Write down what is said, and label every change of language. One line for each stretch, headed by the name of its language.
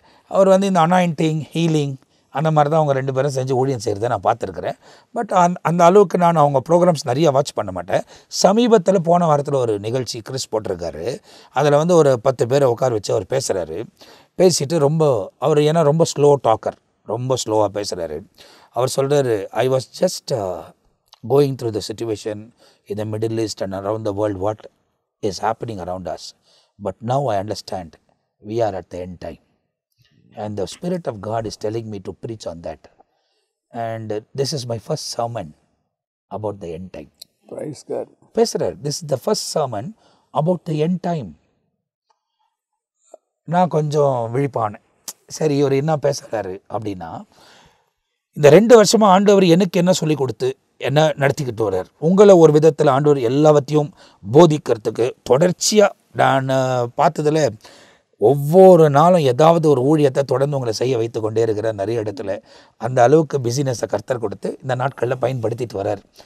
Tamil: அவர் வந்து இந்த anointing healing அந்த மாதிரி தான் அவங்க 2 பேரும் செஞ்சு ஊழியம் செய்கிறத நான் பார்த்துருக்குறேன். பட் அந்த அளவுக்கு நான் அவங்க ப்ரோக்ராம்ஸ் நிறையா வாட்ச் பண்ண மாட்டேன். சமீபத்தில் போன வாரத்தில் ஒரு நிகழ்ச்சி கிறிஸ் போட்டிருக்காரு. அதில் வந்து ஒரு 10 பேரை உட்கார வச்சு அவர் பேசுகிறாரு. பேசிட்டு அவர் ஏன்னா ரொம்ப ஸ்லோ டாக்கர், ரொம்ப ஸ்லோவாக பேசுகிறாரு.
English: அவர் சொல்கிறாரு, I was just going through the situation in the Middle East and around the world, what is happening around us. But now I understand we are at the end time. And the Spirit of God is telling me to preach on that. And this is my first sermon about the end time. Praise God. Pastor, this is the first sermon about the end time.
Tamil: நான் கொஞ்சம் விழிப்பானேன். சரி, இவர் என்ன பேசுகிறாரு அப்படின்னா, இந்த 2 வருஷமாக ஆண்டவர் எனக்கு என்ன சொல்லி கொடுத்து என்ன நடத்திக்கிட்டு வர்றார். உங்களை ஒரு விதத்தில் ஆண்டவர் எல்லாவற்றையும் போதிக்கிறதுக்கு தொடர்ச்சியாக நான் பார்த்ததில் ஒவ்வொரு நாளும் ஏதாவது ஒரு ஊழியத்தை தொடர்ந்து உங்களை செய்ய வைத்து கொண்டே இருக்கிற நிறைய இடத்துல அந்த அளவுக்கு பிஸினஸை கர்த்தர் கொடுத்து இந்த நாட்களில் பயன்படுத்திட்டு வர்றார்.